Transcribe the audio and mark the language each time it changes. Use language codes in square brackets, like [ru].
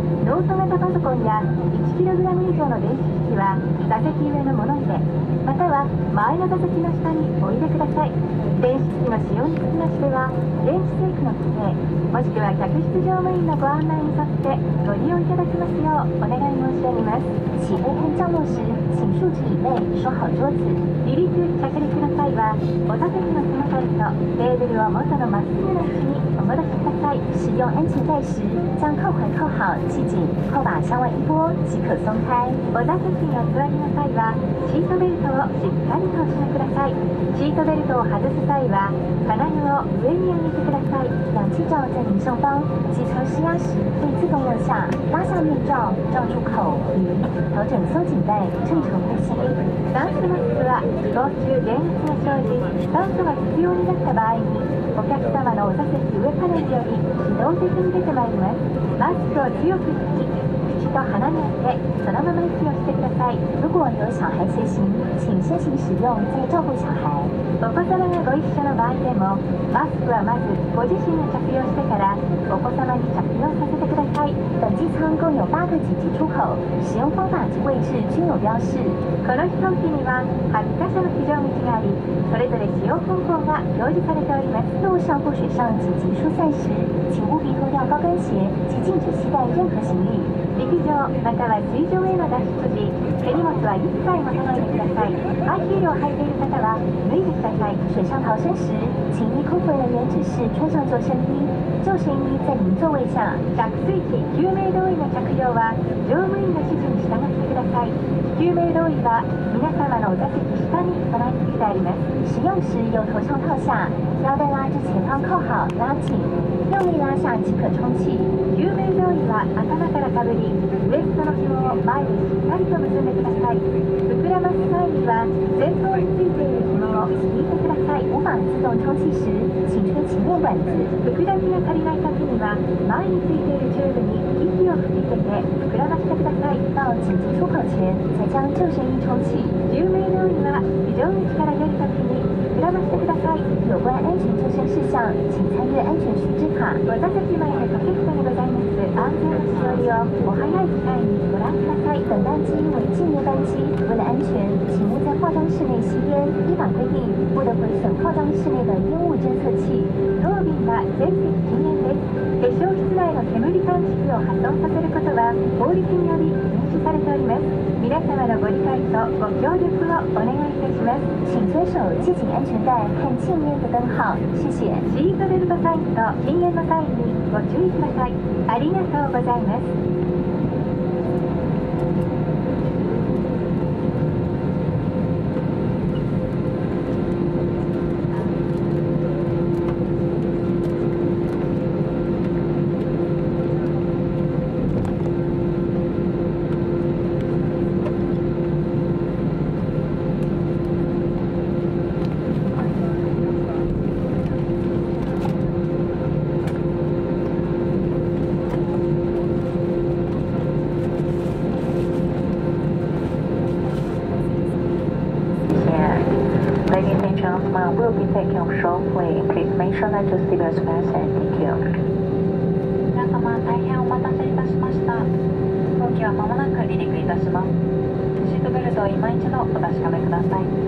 [ja] ノート型パソコンや 1kg 以上の電子機器は座席上の物入れまたは前の座席の下にお入れください。電子機器の使用につきましては電子政府の規定もしくは客室乗務員のご案内に沿ってご利用いただきますようお願い申し上げます。 [zh] 起飞和降落时，请竖直椅背，收好桌子。 [ja] 離陸・着陸の際はお座席の背もたれとテーブルを元のまっすぐな位置にお戻しください。 [zh] 使用安全带时，将扣环扣好，系紧，扣把向外一拨即可松开。 [ja] お座席にお座りの際はシートベルトをしっかりとお締めください。シートベルトを外す際は金具を上に上げてください。 [zh] 氧气罩在您上方，机舱施压时会自动落下，拉下面罩，罩住口鼻，调整松紧带，正常呼吸。 [ja] 酸素マスクは飛行中減圧が生じ酸素が必要になった場合にお客様のお座席上パネルより自動的に出てまいります。マスクを強く引き口と鼻に当てそのまま息をしてください。 [zh] 如果有小孩随行，请先行使用，再照顾小孩。 [ja] お子様がご一緒の場合でもマスクはまずご自身が着用してからお子様に着用させてください。 [zh] 本机舱共有8个紧急出口，使用方法及位置均有标示。 [ja] この飛行機には8カ所の非常口がありそれぞれ使用方法が表示されております。 [zh] 路上或水上紧急疏散时，请务必脱掉高跟鞋及禁止携带任何行李。 [ja] 陸上または水上への脱出時手荷物は一切持たないでください。ハイヒールを履いている方は脱いでください。 [zh] 水上逃生时，请依空服人员指示穿上救生衣，救生衣在您座位下。 [ja] 着水機救命胴衣の着用は乗務員の指示に従ってください。救命胴衣は皆様のお座席下に備え付けてあります。 [zh] 使用时由头上套下，腰带拉至前方扣好，拉紧，用力拉下即可充气。 [ja] 救命胴衣は頭からかぶりウエストの紐を前にしっかりと結んでください。膨らます際には前方についている紐を引いてください。 [zh] 无法自动充气时，请吹前面管子。 [ja] 膨らみが足りない時には前についているチューブに息を吹きかけて膨らましてください。 [zh] 到紧急出口前才将救生衣充气。 [ja] 救命胴衣は非常口から出る時に膨らましてください。 [zh] 有关安全救生事项，请参阅安全须知卡。 [ja] お座席前のポケットにございます安全のしおりをお早い機会にご覧ください。 [zh] 本班机为纪念班机，为了安全，请勿在化妆室内吸烟。依法规定，不得毁损化妆室内的烟雾侦测器。 [ja] 当便は全席禁煙です。化粧室内の煙感知器を破損させることは法律により禁止されております。皆様のご理解とご協力をお願いいたします。 [zh] 请遵守系紧安全带和禁烟的灯号，谢谢。 [ja] シートベルトサインと禁煙のサインにご注意ください。ありがとうございます。 [en] Ladies and gentlemen, we'll be taking off shortly. Please make sure that your seatbelts fasten. Thank you. [ja] 皆様、大変お待たせいたしました。飛行機はまもなく離陸いたします。シートベルトを今一度お確かめください。